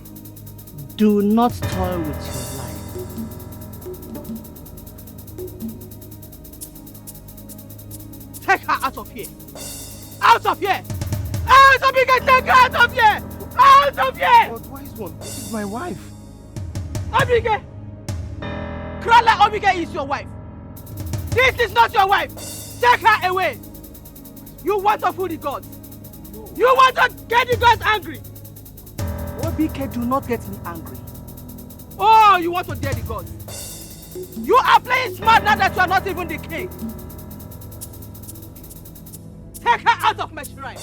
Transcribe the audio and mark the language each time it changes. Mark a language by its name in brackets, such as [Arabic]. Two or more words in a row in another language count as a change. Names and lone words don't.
[English] Do not toy with your life. Take her out of here. Out of here. Out of here. Take her out of here. Out of here. But wise one, this is my wife. OBK. Krala OBK is your wife. This is not your wife. Take her away. You want to fool the gods. You want to get the gods angry. OBK, do not get me angry. Oh, you want to dare the gods. You are playing smart now that you are not even the king. Take her out of my shrine.